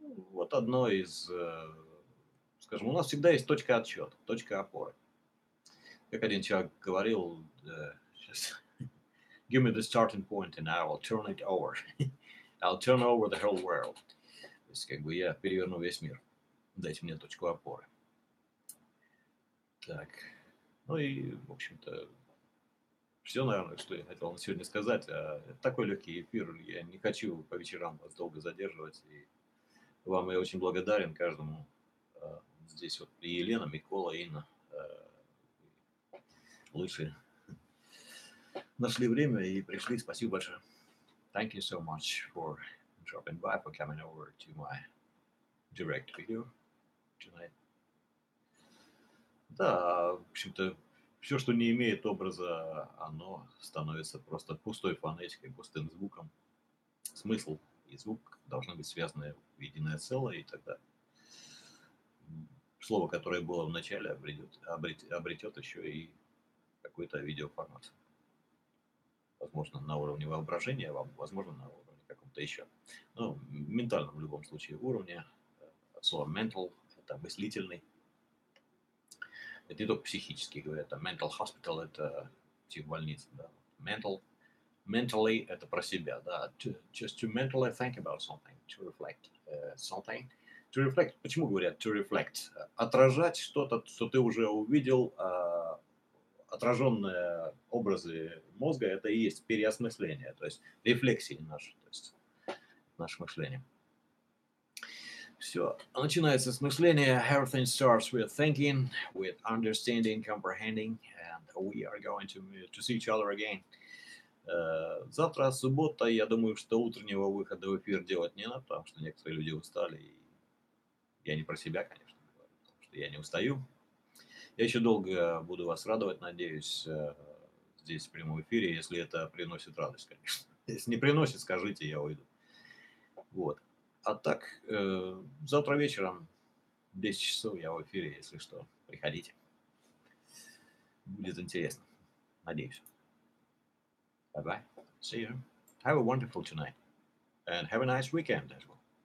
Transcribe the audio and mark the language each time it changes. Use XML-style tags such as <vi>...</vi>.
<ru>Вот одно из, скажем, у нас всегда есть точка отсчета, точка опоры.</ru> <en>Как один человек говорил, give me the starting point and I will turn it over. I'll turn over the whole world.</en> <ru>То есть, как бы я переверну весь мир. Дайте мне точку опоры. Так. Ну и, в общем-то, все, наверное, что я хотел на сегодня сказать. Это такой легкий эфир. Я не хочу по вечерам вас долго задерживать. И вам я очень благодарен каждому. Здесь вот и Елена, Микола, Инна, лучшие нашли время и пришли. Спасибо большое.</ru> <en>Thank you so much for dropping by, for coming over to my direct video tonight.</en> <ru>Да, в общем-то, все, что не имеет образа, оно становится просто пустой фонетикой, пустым звуком. Смысл и звук должны быть связаны в единое целое, и тогда слово, которое было в начале, обретет еще и какой-то видеоформат. Возможно, на уровне воображения, возможно, на уровне каком-то еще. Ну, ментальном в любом случае уровне. Слово mental — это мыслительный. Это не только психический, говорят, а</ru> <en>mental hospital</en> <ru>— это психбольница, да. Mentally — это про себя, да.</ru> <en>Just to mentally think about something, to reflect something. To reflect,</en> <ru>почему говорят</ru> <en>to reflect?</en> <ru>Отражать что-то, что ты уже увидел, отраженные образы мозга — это и есть переосмысление, то есть рефлексии наши, то есть наше мышление. Все. Начинается с мышления.</ru> <en>Everything starts with thinking, with understanding, comprehending, and we are going to see each other again.</en> <ru>Завтра суббота, я думаю, что утреннего выхода в эфир делать не надо, потому что некоторые люди устали. И я не про себя, конечно, говорю, потому что я не устаю. Я еще долго буду вас радовать, надеюсь, здесь в прямом эфире, если это приносит радость, конечно. Если не приносит, скажите, я уйду. Вот. А так, завтра вечером в 10 часов я в эфире, если что, приходите. Будет интересно. Надеюсь.</ru> <en>Bye-bye. See you. Have a wonderful tonight. And have a nice weekend as well.</en>